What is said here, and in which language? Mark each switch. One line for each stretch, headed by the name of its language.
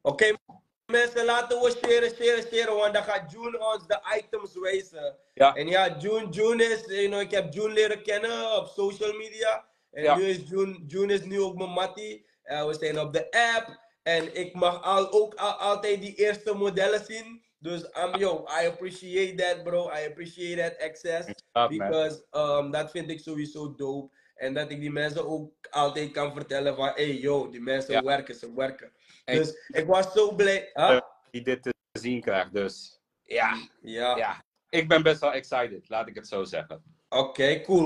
Dutch: Oké, mensen, laten we sharen, want dan gaat June ons de items wijzen. Ja. En ja, June is, ik heb June leren kennen op social media. En Ja. nu is June is nu ook mijn mattie. We zijn op de app. En ik mag altijd die eerste modellen zien.
English: Dus I appreciate that, bro. I appreciate that access.
Dutch: Because dat vind ik sowieso dope. En dat ik die mensen ook altijd kan vertellen van, hey yo, die mensen werken, ze werken. Dus ik was zo blij. Die dit te zien krijgt, dus ja. Ik ben best wel excited, laat ik het zo zeggen. Oké, cool.